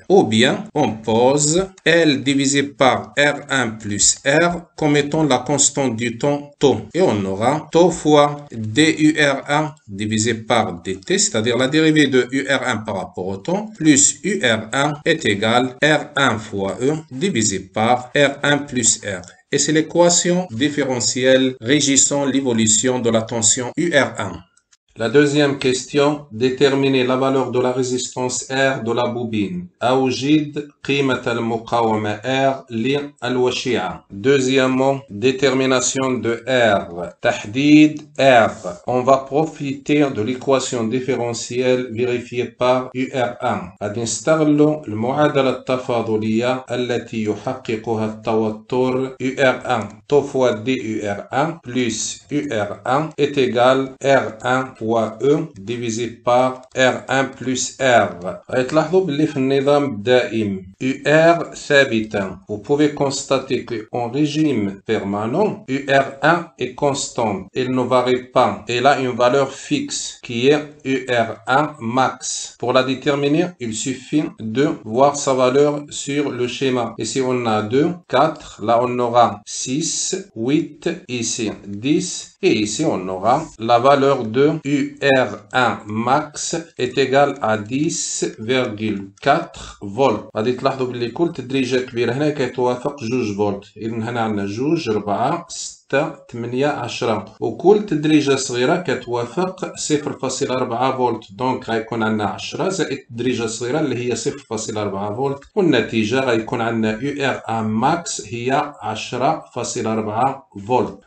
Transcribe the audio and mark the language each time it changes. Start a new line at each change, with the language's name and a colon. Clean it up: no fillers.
French: Ou bien on pose L divisé par R1 plus R comme étant la constante du temps tau et on aura tau fois DUR1 divisé par DT, c'est-à-dire la dérivée de UR1 par rapport au temps, plus UR1 est égal R1 fois E divisé par R1 plus R. Et c'est l'équation différentielle régissant l'évolution de la tension UR1. La deuxième question, déterminer la valeur de la résistance R de la bobine.
Arabic: أوجد قيمة المقاومة R للوشيعة.
French: Deuxièmement, détermination de R.
Arabic: تحديد R.
French: On va profiter de l'équation différentielle vérifiée par UR1.
Arabic: غادي نستغلوا المعادلة التفاضلية التي يحققها التوتر UR1.
French: Tau fois DUR1 plus UR1 est égal R1 fois E divisé par R1 plus R.
Arabic: غتلاحظوا باللي في النظام الدائم UR ثابتة.
French: Vous pouvez constater qu'en régime permanent, UR1 est constante. Elle ne varie pas. Elle a une valeur fixe qui est UR1 max. Pour la déterminer, il suffit de voir sa valeur sur le schéma. Ici, on a 2, 4. Là, on aura 6, 8. Ici, 10. Et ici, on aura la valeur de UR1 max est égale à 10,4 volts.
Arabic: غادي تلاحظوا باللي كل تدريجة كبيرة هنا كيتوافق 2 فولت. إذا هنا عندنا 2 4 6 8 10 وكل تدريجة صغيرة كتوافق 0.4 فولت. دونك غيكون عندنا 10 زائد تدريجة صغيرة اللي هي 0.4 فولت والنتيجة غيكون عندنا UR1 max هي 10.4 فولت.